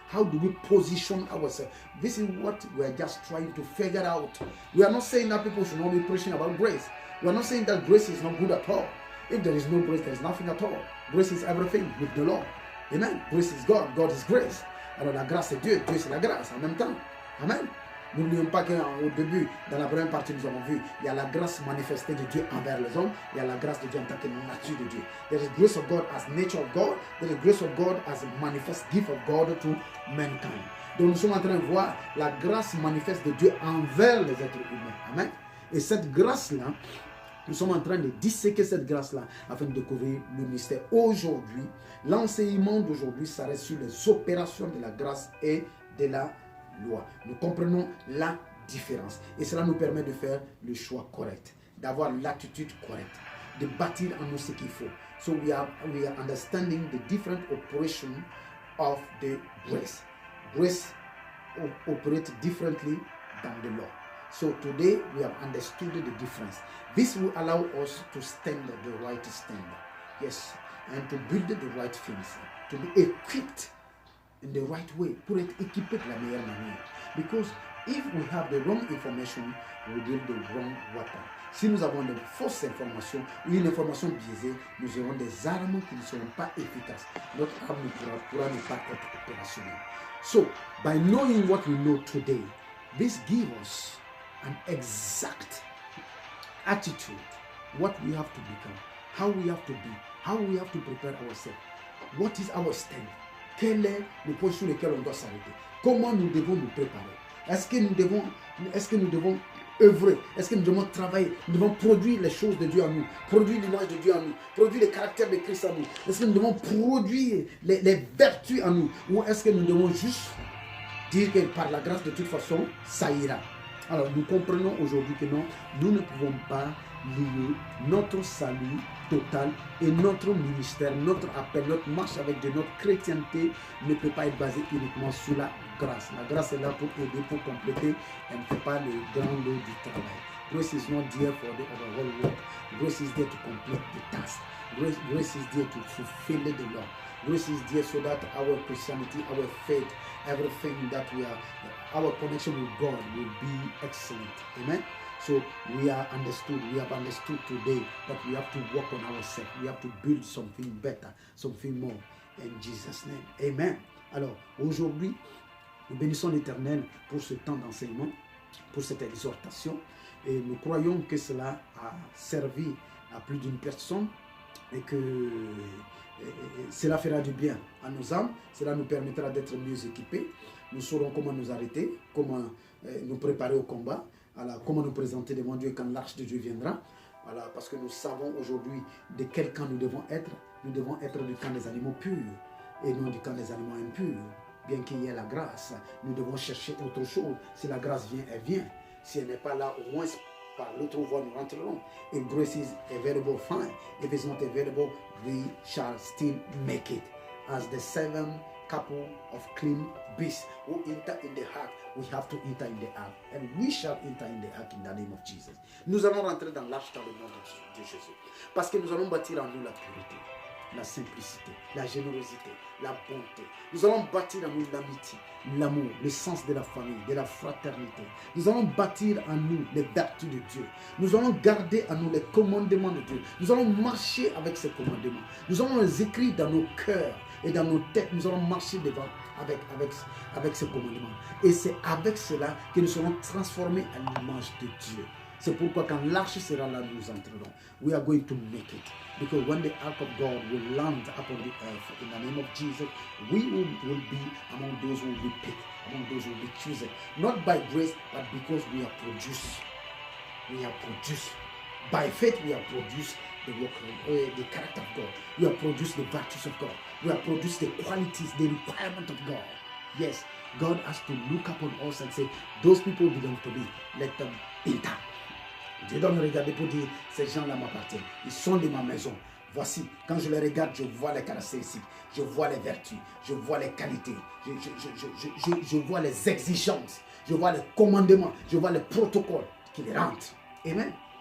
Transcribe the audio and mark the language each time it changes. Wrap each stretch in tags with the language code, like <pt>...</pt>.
<en>How do we position ourselves? This is what we are just trying to figure out. We are not saying that people should not be preaching about grace. We are not saying that grace is not good at all. If there is no grace, there is nothing at all. Grace is everything with the Lord. Amen. Grace is God. God is grace.</en> <fr>Alors la grâce c'est Dieu. Dieu c'est la grâce en même temps. Amen. N'oublions pas qu'au début, dans la première partie, nous avons vu, il y a la grâce manifestée de Dieu envers les hommes, il y a la grâce de Dieu en tant que nature de Dieu.</fr> <en>There is grace of God as nature of God, there is grace of God as a manifest gift of God to mankind.</en> <fr>Donc nous sommes en train de voir la grâce manifeste de Dieu envers les êtres humains. Amen. Et cette grâce-là, nous sommes en train de disséquer cette grâce-là afin de découvrir le mystère. Aujourd'hui, l'enseignement d'aujourd'hui s'arrête sur les opérations de la grâce et de la loi. Nous comprenons la différence et cela nous permet de faire le choix correct, d'avoir l'attitude correcte, de bâtir en nous ce qu'il faut.</fr> <en>So we are understanding the different operation of the grace. Grace operates differently than the law. So today we have understood the difference. This will allow us to stand the right standard. Yes, and to build the right things, to be equipped in the right way,</en> <fr>pour être équipé de la meilleure manière.</fr> <en>Because if we have the wrong information, we will give the wrong weapon.</en> <fr>Si nous avons de fausses informations ou une information biaisée, nous aurons des armes qui ne seront pas efficaces. Notre arme ne pourra ne pas être opérationnelle.</fr> <en>So, by knowing what we know today, this gives us an exact attitude, what we have to become, how we have to be, how we have to prepare ourselves, what is our stand,</en> <fr>quel est le point sur lequel on doit s'arrêter, comment nous devons nous préparer, est-ce que nous devons œuvrer, est-ce que nous devons travailler, nous devons produire les choses de Dieu en nous, produire l'image de Dieu en nous, produire le caractère de Christ en nous, est-ce que nous devons produire les vertus en nous, ou est-ce que nous devons juste dire que par la grâce de toute façon, ça ira. Alors nous comprenons aujourd'hui que non, nous ne pouvons pas lier notre salut total et notre ministère, notre appel, notre marche avec Dieu, notre chrétienté ne peut pas être basée uniquement sur la grâce. La grâce est là pour aider, pour compléter, elle ne fait pas le grand lot du travail.</fr> <en>Grace is not there for the overall work. Grace is there to complete the task. Grace is there to fulfill the law. Grace is there so that our Christianity, our faith, everything that we are, our connection with God will be excellent. Amen. So we have understood today that we have to work on ourselves. We have to build something better, something more. In Jesus' name. Amen.</en> <fr>Alors, aujourd'hui, nous bénissons l'Éternel pour ce temps d'enseignement, pour cette exhortation. Et nous croyons que cela a servi à plus d'une personne et que cela fera du bien à nos âmes. Cela nous permettra d'être mieux équipés. Nous saurons comment nous arrêter, comment nous préparer au combat, voilà, comment nous présenter devant Dieu quand l'arche de Dieu viendra. Voilà, parce que nous savons aujourd'hui de quel camp nous devons être. Nous devons être du camp des animaux purs et non du camp des animaux impurs. Bien qu'il y ait la grâce, nous devons chercher autre chose. Si la grâce vient, elle vient. Si elle n'est pas là, au moins par l'autre voie, nous rentrerons.</fr> <en>If grace is available, fine. If it's not available, we shall still make it. As the 7 couple of clean beasts who enter in the ark, we have to enter in the ark. And we shall enter in the ark in the name of Jesus.</en> <fr>Nous allons rentrer dans l'arche dans le nom de Jésus. Parce que nous allons bâtir en nous la pureté, la simplicité, la générosité, la bonté. Nous allons bâtir en nous l'amitié, l'amour, le sens de la famille, de la fraternité. Nous allons bâtir en nous les vertus de Dieu. Nous allons garder en nous les commandements de Dieu. Nous allons marcher avec ces commandements. Nous allons les écrire dans nos cœurs et dans nos têtes. Nous allons marcher devant avec ces commandements. Et c'est avec cela que nous serons transformés à l'image de Dieu. C'est pourquoi quand l'arche sera là, nous entrerons.</fr> <en>We are going to make it. Because when the ark of God will land upon the earth, in the name of Jesus, we will be among those who will be picked, among those who will be chosen. Not by grace, but because we are produced. We are produced. By faith, we are produced the work of the character of God. We are produced the virtues of God. We are produced the qualities, the requirement of God. Yes, God has to look upon us and say, those people belong to me. Let them enter.</en> <fr>Dieu doit me regarder pour dire, ces gens-là m'appartiennent. Ils sont de ma maison. Voici, quand je les regarde, je vois les caractéristiques, je vois les vertus, je vois les qualités, je vois les exigences, je vois les commandements, je vois les protocoles qui les rentrent. Amen.</fr>